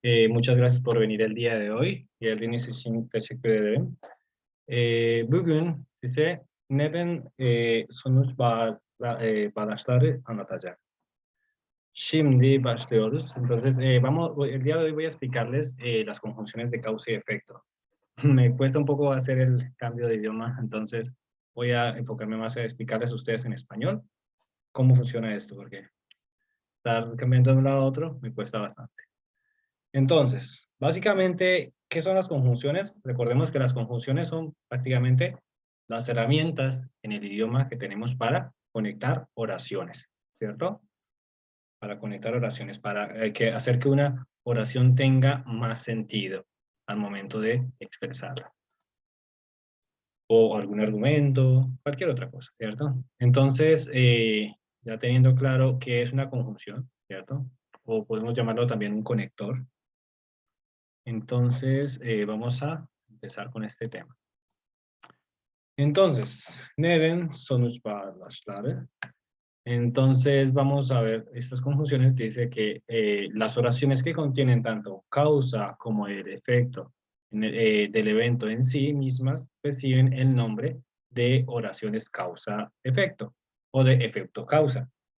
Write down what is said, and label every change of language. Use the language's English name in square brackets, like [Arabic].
[Spanish] Muchas gracias por venir el día de hoy. [Turkish] Geldiğiniz için teşekkür ederim. Bugün size neden sonuç bağlaçları anlatacağım. Şimdi başlıyoruz. [Spanish] Entonces, el día de hoy voy a explicarles las conjunciones de causa y efecto. Me cuesta un poco hacer el cambio de idioma, entonces voy a enfocarme más a explicarles a ustedes en español cómo funciona esto, porque estar cambiando de un lado a otro me cuesta bastante. Entonces, básicamente, ¿qué son las conjunciones? Recordemos que las conjunciones son prácticamente las herramientas en el idioma que tenemos para conectar oraciones, ¿cierto? Para conectar oraciones, para hacer que una oración tenga más sentido al momento de expresarla. O algún argumento, cualquier otra cosa, ¿cierto? Entonces, ya teniendo claro qué es una conjunción, ¿cierto? O podemos llamarlo también un conector. Entonces, vamos a empezar con este tema. Entonces, [Turkish] neden sonuç bağlaçları. [Spanish] Entonces, vamos a ver estas conjunciones. Dice que las oraciones que contienen tanto causa como el efecto del evento en sí mismas reciben el nombre de oraciones causa-efecto o de efecto-causa.